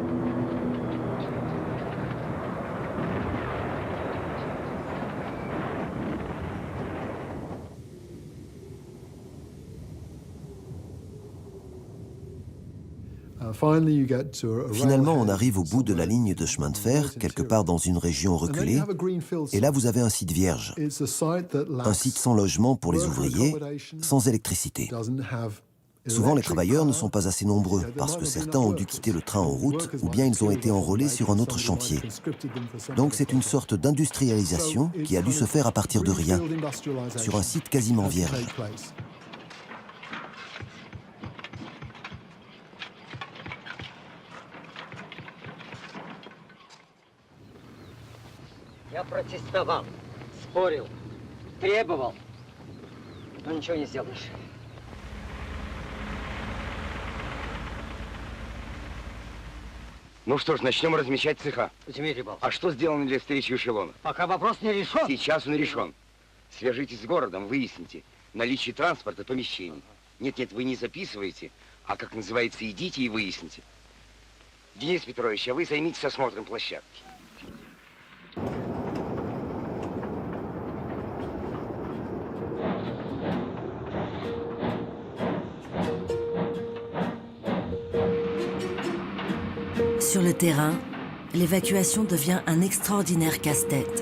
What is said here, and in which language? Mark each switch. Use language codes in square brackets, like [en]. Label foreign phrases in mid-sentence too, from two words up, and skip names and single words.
[fr] Finalement, on arrive au bout de la ligne de chemin de fer, quelque part dans une région reculée, et là vous avez un site vierge, un site sans logement pour les ouvriers, sans électricité. Souvent, les travailleurs ne sont pas assez nombreux, parce que certains ont dû quitter le train en route, ou bien ils ont été enrôlés sur un autre chantier. Donc c'est une sorte d'industrialisation qui a dû se faire à partir de rien, sur un site quasiment vierge. [ru] Я протестовал, спорил, требовал, но ничего не сделаешь. Ну что ж, начнем размещать цеха. Дмитрий Павлович, А что сделано для встречи эшелона? пока вопрос не решен. Сейчас он решен. Свяжитесь с городом, выясните наличие транспорта, помещений. Нет, вы не записываете, а, как называется, идите и выясните. Денис Петрович, а вы займитесь осмотром площадки. [fr] Sur le terrain, l'évacuation devient un extraordinaire casse-tête.